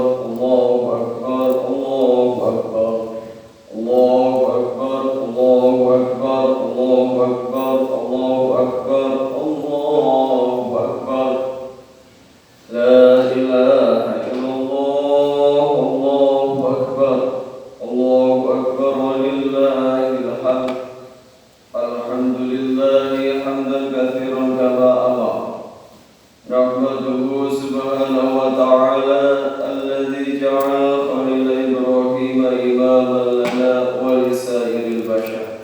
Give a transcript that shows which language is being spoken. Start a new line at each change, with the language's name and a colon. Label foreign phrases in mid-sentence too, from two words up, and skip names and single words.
Arabic: الله أكبر، الله أكبر، الله أكبر، الله أكبر، الله أكبر، الله أكبر، الله أكبر. لا إله إلا الله، الله أكبر، الله أكبر, ولله الحمد. الحمد لله حمدا كثيرا كما أمر. نحمده سبحانه وتعالى الذي جعل خليل إبراهيم إماما لنا ولسائر البشر.